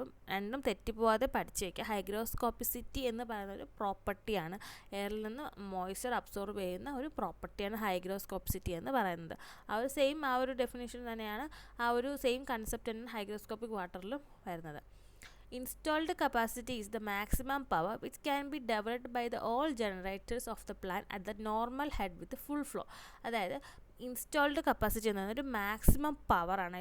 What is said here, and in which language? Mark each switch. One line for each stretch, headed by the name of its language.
Malayalam: അപ്പം രണ്ടും തെറ്റിപ്പോവാതെ പഠിച്ച് വയ്ക്കുക. ഹൈഗ്രോസ്കോപ്പിസിറ്റി എന്ന് പറയുന്ന ഒരു പ്രോപ്പർട്ടിയാണ്, എയറിൽ നിന്ന് മോയ്സ്ചർ അബ്സോർബ് ചെയ്യുന്ന ഒരു പ്രോപ്പർട്ടിയാണ് ഹൈഗ്രോസ്കോപ്പിസിറ്റി എന്ന് പറയുന്നത്. ആ ഒരു ഡെഫിനേഷൻ തന്നെയാണ്, ആ ഒരു സെയിം കൺസെപ്റ്റ് തന്നെ ഹൈഗ്രോസ്കോപ്പിക് വാട്ടറിലും വരുന്നത്.
English: Installed capacity is the maximum power which can be developed by all generators of the plant at the normal head with full flow.
Malayalam: അതായത് ഇൻസ്റ്റാൾഡ് കപ്പാസിറ്റി എന്ന് പറയുന്നത് ഒരു മാക്സിമം പവറാണ്.